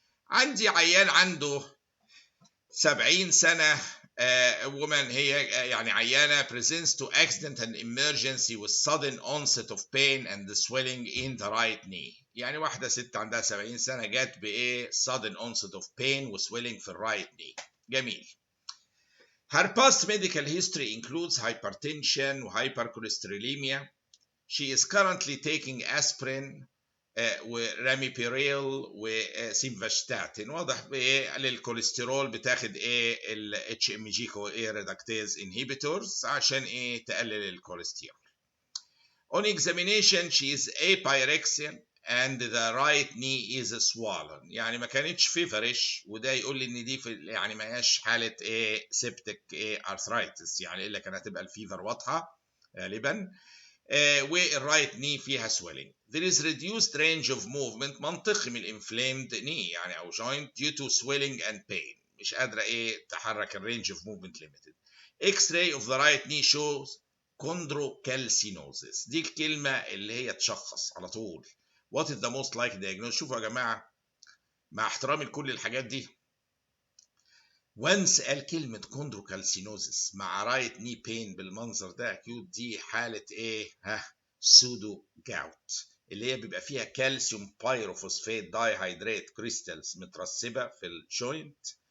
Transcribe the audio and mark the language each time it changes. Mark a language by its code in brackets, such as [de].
[ar] عندي عيان عنده 70 سنه [en] woman، [ar] هي يعني عيانه [en] presents to accident and emergency with sudden onset of pain and swelling in the right knee. [ar] يعني واحده ست عندها 70 سنه جت بايه [en] sudden onset of pain [ar] و swelling في الرايت knee. جميل. [en] Her past medical history includes hypertension و hypercholesterolemia. She is currently taking aspirin وراميبيريل وسيمفاستاتين. [ar] واضح بايه للكوليسترول بتاخد ايه الاتش ام جي كو ايه ريدكتيز انهيبيتورز عشان ايه تقلل الكوليسترول. [en] On examination she is apyrexian and the right knee is swollen. [ar] يعني ما كانتش فيفرش، وده يقول لي ان دي في يعني ما هياش حاله ايه سيبتك ايه ارثرايتس، يعني الا كانت هتبقى الفيفر واضحه غالبا. والرايت ني فيها swelling. [en] There is reduced range of movement، [ar] منطقي من الانفلامد ني يعني او [en] joint due to swelling and pain، [ar] مش قادره ايه تحرك الرينج [en] of movement limited. X-ray of the right knee shows chondrocalcinosis. [ar] دي الكلمه اللي هي تشخص على طول. [en] What is the most likely diagnosis؟ [ar] شوفوا يا جماعه مع احترامي لكل الحاجات دي، وانس قال كلمة كوندروكالسينوزس مع رايت ني بين بالمنظر ده اكيوت، دي حالة ايه؟ سودو جاوت، اللي هي بيبقى فيها كالسيوم بايروفوسفات داي هيدرات كريستالز مترسبة في الجوينت،